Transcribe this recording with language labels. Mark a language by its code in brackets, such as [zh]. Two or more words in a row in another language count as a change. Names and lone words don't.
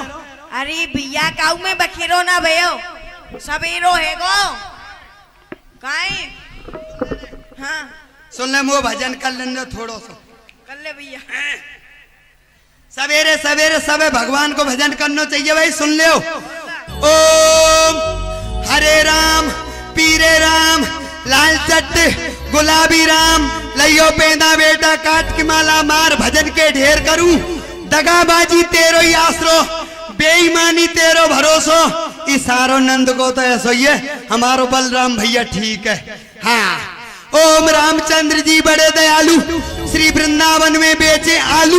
[bra] अरे भैया काऊ में बखेरो ना भयो, सवेरो है गो काई। हाँ सुन ले मुँह भजन कर लेने थोड़ो सो कर ले भैया। [hi] सवेरे सवेरे सबे भगवान को भजन करना चाहिए भाई। [bra] सुन ले ओम हरे राम पीरे राम लाल चट्ट गुलाबी राम लइयो पेंदा बेटा काट की माला मार भजन के ढेर करूं। दगाबाजी तेरो ही आसरो, बेईमानी तेरो भरोसो। इसारो नंद को तो ऐसो ही है, हमारो बलराम भैया ठीक है। हाँ ओम रामचंद्र जी बड़े दयालु, श्री वृंदावन में बेचे आलू।